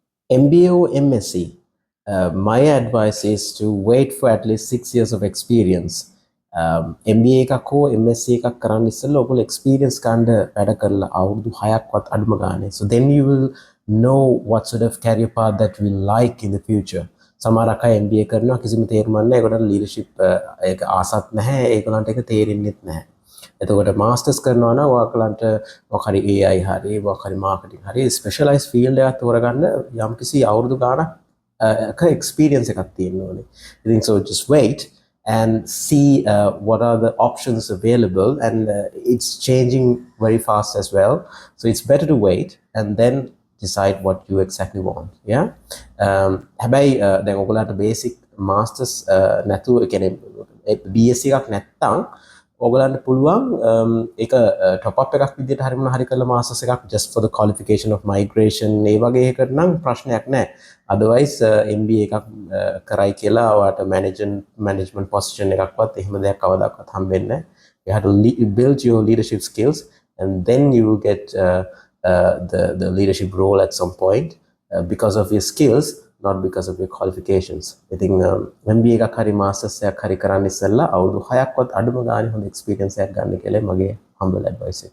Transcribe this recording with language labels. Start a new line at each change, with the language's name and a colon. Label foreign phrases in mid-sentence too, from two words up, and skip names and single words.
English: MBA or MSc, my advice is to wait for at least 6 years of experience.
Sinhala: MBA එකක් හෝ MSc එකක් කරන්න ඉස්සෙල්ලා ඔයගොල්ලෝ experience ගන්න වැඩ කරලා අවුරුදු 6ක්වත් අඩුම ගානේ.
English: So then you will know what sort of career path that you will like in the future.
Sinhala: සමහරක් අය MBA කරනවා කිසිම තේරුමක් නැහැ. ඒකට leadership ඒක ආසත් නැහැ. ඒගොල්ලන්ට ඒක තේරෙන්නෙත් නැහැ. එතකොට මාස්ටර්ස් කරනවා නම් ඔයාලන්ට මොකක් හරි AI හරි මොකක් හරි මාකටිං හරි
English: specialise field
Sinhala: එකක් තෝරගන්න යම්කිසි අවුරුදු ගානක් experience එකක් තියෙන්න ඕනේ.
English: ඉතින් so just wait and see what are the options available, and it's changing very fast as well, so it's better to wait and then decide what you exactly want. Yeah.
Sinhala: හැබැයි දැන් ඔයගොල්ලන්ට
English: basic masters
Sinhala: නැතුව කියන්නේ BSc එකක් නැත්තම් ඔයගලන්ට පුළුවන් ඒක
English: top up
Sinhala: එකක් විදිහට හරි මොන හරි කරලා masters එකක්
English: just for the qualification of migration
Sinhala: ඒ වගේ එකකට නම් ප්‍රශ්නයක් නැහැ. otherwise MBA එකක් කරයි කියලා ඔයාලට
English: management position
Sinhala: එකක්වත් එහෙම දෙයක් කවදාවත් හම්බෙන්නේ නැහැ.
English: You have to build your leadership skills and then you will get the leadership role at some point because of your skills, not because of your qualifications. I think
Sinhala: MBA එකක් හරි masters එකක් හරි කරන්න ඉස්සෙල්ලා අවුරුදු 6ක්වත් අඩුම ගානේ හොඳ experience එකක් ගන්න කියලා මගේ
English: humble advice
Sinhala: එක.